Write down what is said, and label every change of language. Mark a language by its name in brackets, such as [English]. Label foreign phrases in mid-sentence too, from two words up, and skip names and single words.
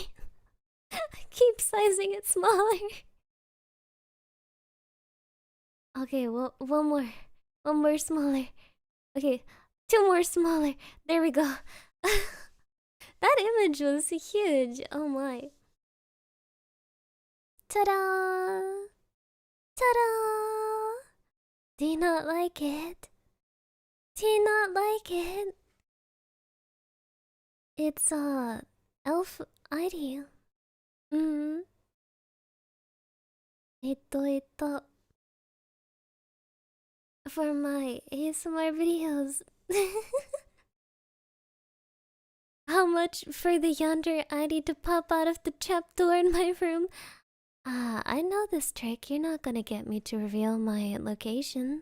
[English] I keep sizing it smaller. Okay, well, one more smaller. Okay, 2 more smaller. There we go. That image was huge. Oh my. Ta-da! Ta-da! Do you not like it? Do you not like it? It's elf ID. Mm. えっと、for my ASMR videos. How much for the yonder ID to pop out of the trapdoor in my room? I know this trick. You're not gonna get me to reveal my location.